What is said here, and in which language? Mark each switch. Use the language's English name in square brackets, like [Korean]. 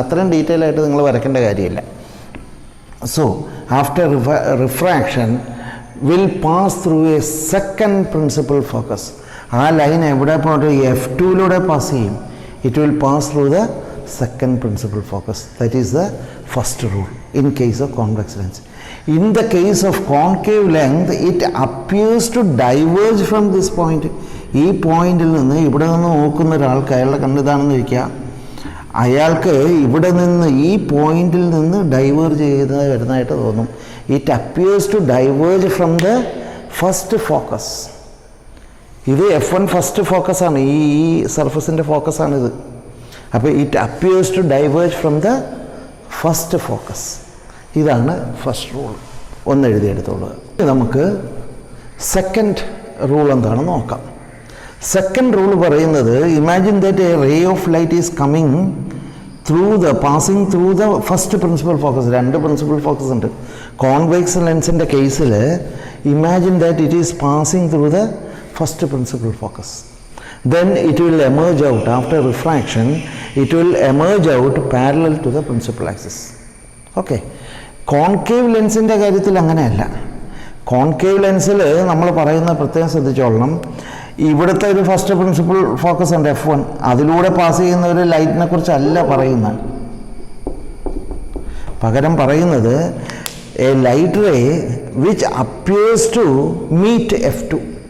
[Malayalam] അത്രയും ഡീറ്റെയിൽ ആയിട്ട് നിങ്ങൾ വരയ്ക്കേണ്ട കാര്യമില്ല. [English] So after refraction will pass through a second principal focus. [Malayalam] ആ ലൈൻ എവിടെ പോയിട്ട് F2 പാസ് ചെയ്യും. [English] It will pass through the second principal focus. That is the first rule in case of convex lens. In the case of concave length, it appears to diverge from this point. [Malayalam] ഈ പോയിന്റിൽ നിന്ന്, ഇവിടെ നിന്ന് നോക്കുന്ന ഒരാൾക്ക് അയാളുടെ കണ്ണിതാണെന്ന് വയ്ക്കുക, അയാൾക്ക് ഇവിടെ നിന്ന് ഈ പോയിന്റിൽ നിന്ന് ഡൈവേർജ് ചെയ്ത് വരുന്നതായിട്ട് തോന്നും. [English] It appears to diverge from the first focus. [Malayalam] ഇത് F1 ഫസ്റ്റ് ഫോക്കസാണ്, ഈ സർഫസിൻ്റെ ഫോക്കസാണിത്. അപ്പോൾ [English] It appears to diverge from the first focus. [Malayalam] ഇതാണ് ഫസ്റ്റ് റൂൾ. ഒന്ന് എഴുതിയെടുത്തോളൂ. നമുക്ക് സെക്കൻഡ് റൂൾ എന്താണെന്ന് നോക്കാം. സെക്കൻഡ് റൂൾ പറയുന്നത്, [English] Imagine that a ray of light is coming passing through the first principal focus. [Malayalam] 2 principal focus ഉണ്ട്. Convex ലെൻസിൻ്റെ കേസിൽ [English] Imagine that it is passing through the first principal focus. Then it will emerge out, after refraction, it will emerge out parallel to the principal axis. Okay. [Malayalam] Concave ലെൻസിൻ്റെ കാര്യത്തിൽ അങ്ങനെയല്ല. Concave ലെൻസിൽ നമ്മൾ പറയുന്ന പ്രത്യേകം ശ്രദ്ധിച്ചോളണം, ഇവിടുത്തെ ഒരു first principal focus ഉണ്ട് F1, അതിലൂടെ pass ചെയ്യുന്ന ഒരു ലൈറ്റിനെ കുറിച്ചല്ല പറയുന്നത്. പകരം പറയുന്നത് [English] A light ray which appears to meet F2.